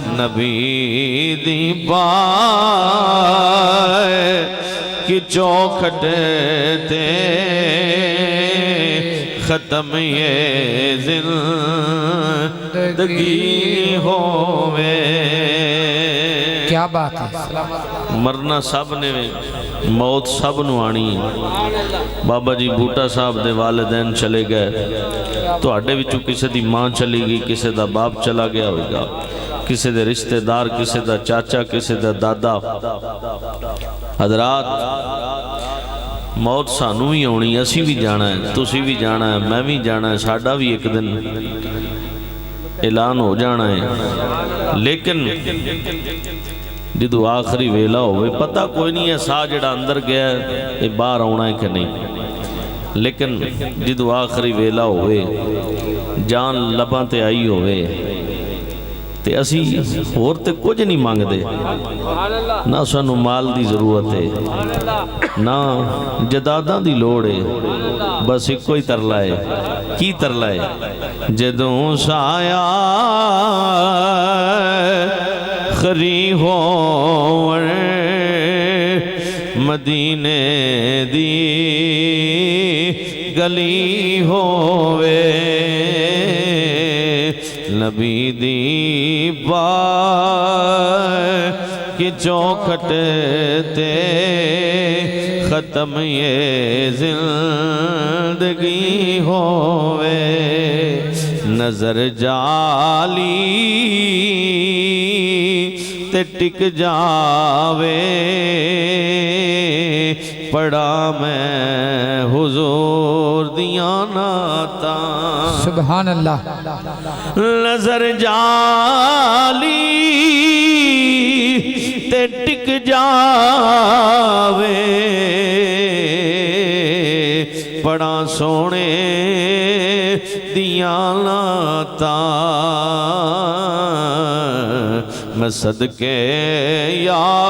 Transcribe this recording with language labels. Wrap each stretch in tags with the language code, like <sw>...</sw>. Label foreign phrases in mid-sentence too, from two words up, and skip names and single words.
<pa>نبی دی پاک چوکھٹ تے ختم یہ زندگی ہووے</pa> <ur>کیا بات ہے</ur> <pa>مرنا سب نے موت سب نو آنی بابا جی بوٹا صاحب دے والدین چلے گئے تو اڈے وچوں کسے دی ماں چلی گئی کسے دا باپ چلا گیا ہوگا کسے دے رشتہ دار کسے دا چاچا کسے دا دادا حضرات موت سانو بھی آنی اسی بھی جانا ہے تسی بھی جانا ہے میں بھی جانا ہے ساڈا بھی ایک دن اعلان ہو جانا ہے لیکن جدو آخری ویلا ہوئے پتہ کوئی نہیں ہے سا جڑا اندر گیا ہے یہ باہر آنا ہے کہ نہیں لیکن جدو آخری ویلا ہوئے جان لباں تے آئی ہوئے تے اسی اور تے کچھ نہیں مانگ دے نہ سانو مال دی ضرورت ہے نہ جداداں دی لوڑ ہے بس ایک کوئی ترلا ہے کی ترلا ہے جدوں سایا خری ہون مدینے دی گلی ہووے نبی دی پاک چوکھٹ تے ختم یہ زندگی ہووے نظر جالی تے ٹک جاوے پڑا میں حضور دیاں نعتاں</pa> <ar>سبحان اللہ</ar> <pa>نظر جالی تے ٹک جاوے پڑا سونے دیاں نعتاں میں صدقے یا</pa>